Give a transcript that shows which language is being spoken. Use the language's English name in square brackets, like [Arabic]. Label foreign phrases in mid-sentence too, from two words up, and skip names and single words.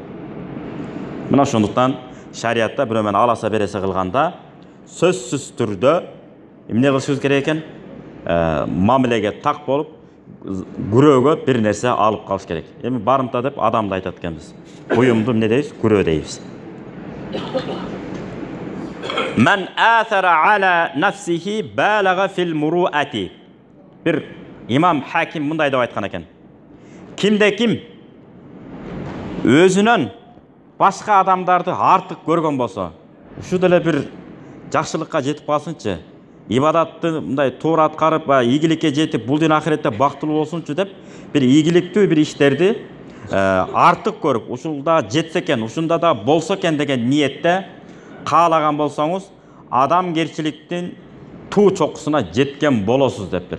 [Kyrgyz] Мына ошондуктан шариатта бирөө менен аласа бересе кылганда сөзсүз түрдө эмне кылышыбыз керек экен? Мамилеге так болуп, күрөөгө бир нерсе алып калыш керек. Эми барымта деп адамды айтат экенбиз. Буюмду эмне дейбиз? Күрөө дейбиз. Мен [Arabic] آثر على نفسه بلغ في المروءة. [Kyrgyz] Бир имам Хаким мындай деп айткан экен. Кимде ким өзүнөн башка адамдарды артык көргөн болсо, ушу деле бир жакшылыкка жетип калсынчы, ибадатты мындай туура аткарып, ийгиликке жетип, бул дүйнө ахиретте бактылуу болсунчу деп, бир ийгиликтүү бир иштерди артык көрүп, ушулда жетсе экен, ушунда да болсо экен деген ниетте каалаган болсоңуз, адамгерчиликтин туу чокусуна жеткен болосуз дептир.